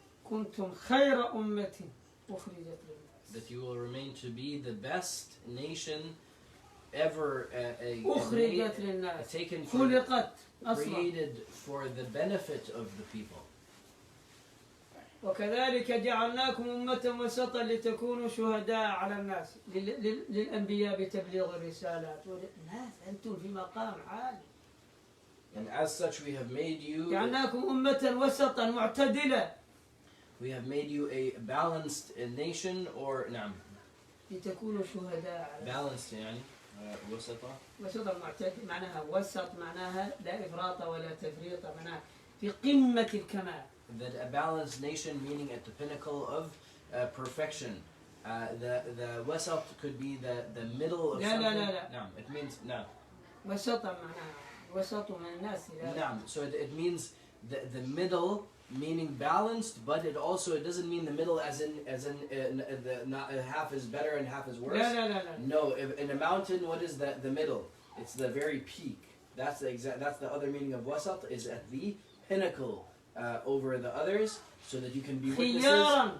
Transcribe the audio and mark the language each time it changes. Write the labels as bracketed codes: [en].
[ar] كنتم خير أمة أخرجت للناس. [en] That you will remain to be the best nation ever [ar] أخرجت للناس. [en] taken for, [ar] خلقت أصلا. [en] created for the benefit of the people. [ar] وكذلك جعلناكم أمة وسطا لتكونوا شهداء على الناس للأنبياء بتبليغ الرسالات والناس أنتم في مقام عالي. [en] And as such we have made you [ar] جعلناكم أمة وسطا معتدلة. [en] We have made you a balanced nation or نعم [ar] لتكونوا شهداء على balanced يعني وسطا وسطا معتدل معناها وسط معناها لا إفراط ولا تفريط معناها في قمة الكمال. [en] That a balanced nation meaning at the pinnacle of perfection. The wasat could be the middle of something. [ar] لا. نعم. [en] It means نعم. [ar] وسطا معناها وسط من الناس. نعم. [en] So it means the middle meaning balanced, but it doesn't mean the middle as in the not half is better and half is worse. [ar] لا. [en] No, in a mountain, what is the middle? It's the very peak. That's the other meaning of wasat is at the pinnacle over the others, so that you can be witnesses.